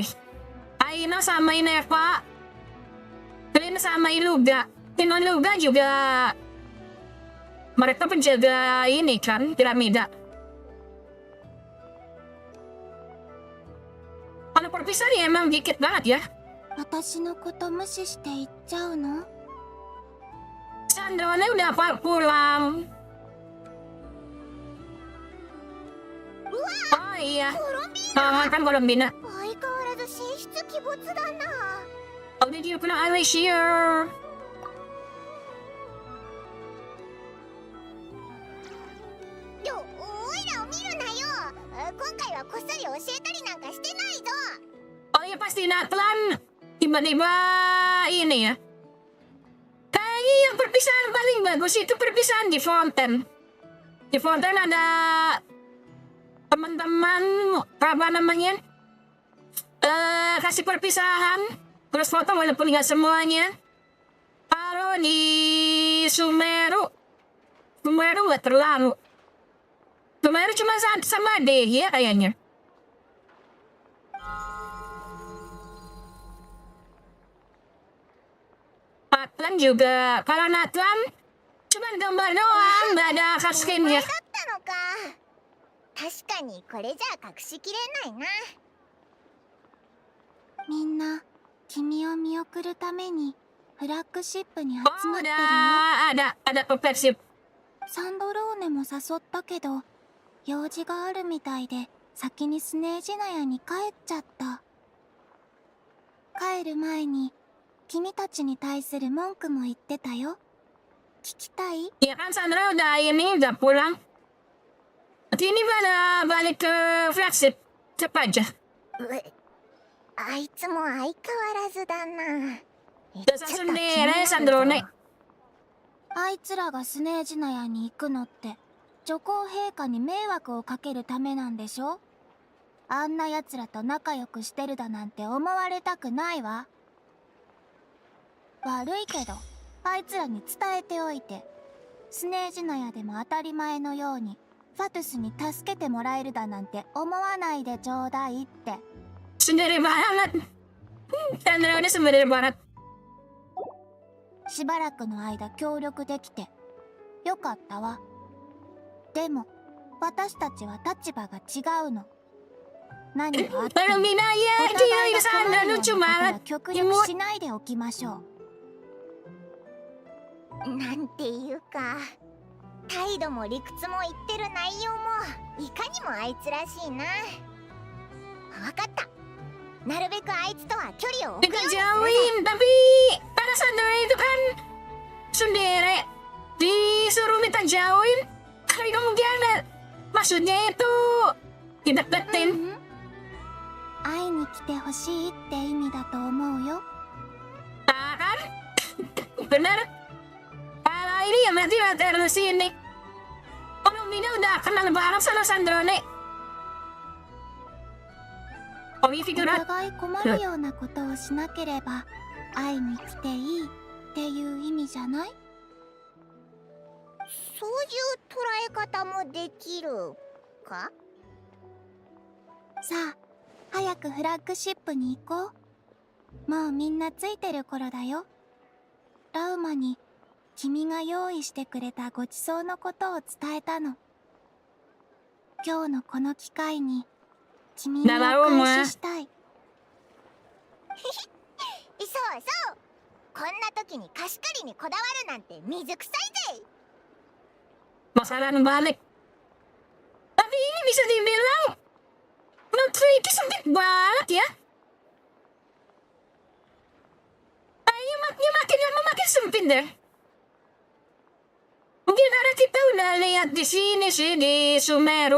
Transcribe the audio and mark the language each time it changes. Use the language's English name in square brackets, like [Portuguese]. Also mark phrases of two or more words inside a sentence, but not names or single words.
[Indonesian] Aino sama Ineva, Klin sama Iluga. Iluga juga mereka penjaga ini kan, piramida. Kalau perpisahan ya emang dikit banget ya. [Japanese] 私のこと無視して行っちゃうの？ [Indonesian] Sandrone udah pulang. Oh iya, kan Columbina. [Japanese] 相変わらず神出鬼没だな。 [English] Oh, did you know I was here? [Japanese] おいらを見るなよ。今回はこっそり教えたりなんかしてないぞ。 [Indonesian] Oh iya pasti Natlan. Tiba-tiba ini ya. Kayaknya yang perpisahan paling bagus itu perpisahan di Fountain. Di Fountain ada teman-teman apa namanya? Kasih perpisahan. Terus foto walaupun nggak semuanya. Kalau di Sumeru nggak terlalu. Kemarin cuma sama deh ya kayaknya. Natlan juga. Kalau Natlan cuma gambar doang, nggak ada skinnya. [Japanese] だったのか。確かにこれじゃ隠しきれないな。みんな君を見送るためにフラッグシップに集 Oh, まってるよ。 [Indonesian] ada progresif. [Japanese] サンドローネも誘ったけど用事があるみたいで先にスネージナヤに帰っちゃった。帰る前に君たちに対する文句も言ってたよ。聞きたい？ [Indonesian] Ya kan Sandra udah pulang. Nanti ini pada balik ke flagship. Cepat aja. [Japanese] あいつも相変わらずだな。 [Indonesian] Dasar sendiri Sandro nih. [Japanese] あいつらがスネージナヤに行くのって女皇陛下に迷惑をかけるためなんでしょ？あんな奴らと仲良くしてるだなんて思われたくないわ。悪いけどあいつらに伝えておいて、スネージナヤでも当たり前のようにファトゥスに助けてもらえるだなんて思わないでちょうだいって。 [Indonesian] Sendiri banget. Sandra udah sendiri banget. [Japanese] しばらくの間協力できてよかったわ。でも私たちは立場が違うの。何があっても [Indonesian] Kalau Minaya [Japanese] お [Indonesian] dia [Japanese] 互い [Indonesian] di [Japanese] が困 [Indonesian] sana [Japanese] るような [Indonesian] lucu [Japanese] ことは [Indonesian] banget. [Japanese] 極力しないでおきましょう。なんていうか態度も理屈も言ってる内容もいかにもあいつらしいな。わかった。なるべくあいつとは距離を置くようにするさ。 [Indonesian] Jauhin, tapi pada Sandra itu kan sendiri disuruh minta jauhin. Kali kemungkinan maksudnya itu dideketin. [Japanese] 会いに来てほしいって意味だと思うよ。 [Indonesian] Nah kan? Bener. Kalau ini ya berarti dari sini. Oh, Mina udah kenal banget sama Sandro nih. Oh, ini [Japanese] お [Indonesian] figurat. [Japanese] 互い困るようなことをしなければ会いに来ていいっていう意味じゃない？そういう捉え方もできるか？さあ、早くフラッグシップに行こう。もうみんなついてる頃だよ。ラウマに君が用意してくれたごちそうのことを伝えたの。今日のこの機会に君にお返ししたい。そうそう。こんな時に貸し借りにこだわるなんて水臭いぜ。 [Indonesian] Masalah balik. Tapi ini bisa dibilang Nutri itu sempit banget ya. Kayaknya makin lama makin sempit deh. Mungkin karena kita udah lihat di sini sih di Sumeru.